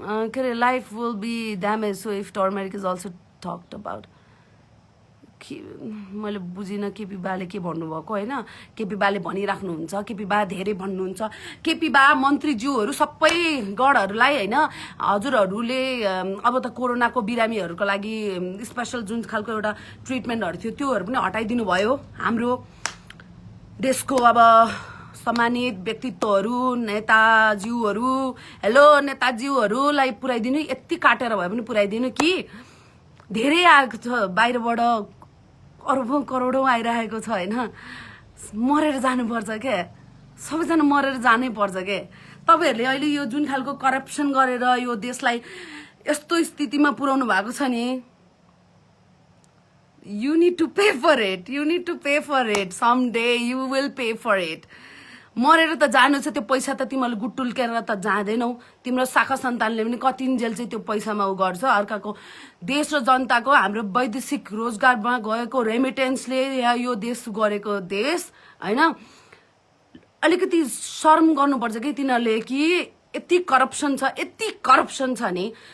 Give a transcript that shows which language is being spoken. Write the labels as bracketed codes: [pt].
[ne] के अरे [en] Life will be damage so if turmeric is also talked about. [ne] मैले बुझिनँ केपी बाले के भन्नुभएको होइन। केपी बाले भनिराख्नुहुन्छ, केपी बा धेरै भन्नुहुन्छ, केपी बा मन्त्रीज्यूहरू सबै गढहरूलाई होइन हजुरहरूले अब त कोरोनाको बिरामीहरूको लागि स्पेसल जुन खालको एउटा ट्रिटमेन्टहरू थियो त्योहरू पनि हटाइदिनु भयो। हाम्रो देशको अब सम्मानित व्यक्तित्वहरू, नेताज्यूहरू, हेलो नेताज्यूहरूलाई पुर्याइदिनु, यति काटेर भए पनि पुर्याइदिनु कि धेरै आएको छ बाहिरबाट, अरबौं करोडौं आइरहेको छ होइन। मरेर जानुपर्छ क्या, सबैजना मरेर जानै पर्छ क्या। तपाईँहरूले अहिले यो जुन खालको करप्सन गरेर यो देशलाई यस्तो स्थितिमा पुर्याउनु भएको छ नि, [en] you need to pay for it, [ne] you need to pay for it, someday you will pay for it। मरेर त जानु छ, त्यो पैसा त तिमीहरूले गुटुल्केर त जाँदैनौ। तिम्रो शाखा सन्तानले पनि कतिन्जेल चाहिँ त्यो पैसामा उ गर्छ। अर्काको देश र जनताको, हाम्रो वैदेशिक रोजगारमा गएको रेमिटेन्सले या यो देश गरेको देश होइन, अलिकति शर्म गर्नुपर्छ कि तिनीहरूले कि यति करप्सन छ नि।